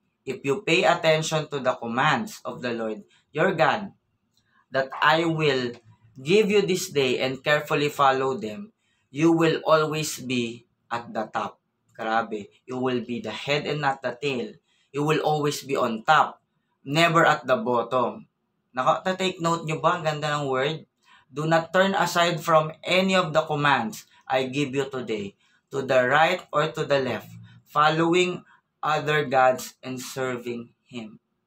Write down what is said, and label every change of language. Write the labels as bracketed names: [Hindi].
[English] If you pay attention to the commands of the Lord your God, that I will give you this day and carefully follow them, you will always be at the top. Grabe. You will be the head and not the tail. You will always be on top, never at the bottom. [Filipino] Take note nyo ba? Ang ganda ng word. [English] Do not turn aside from any of the commands I give you today, to the right or to the left, following other gods and serving Him.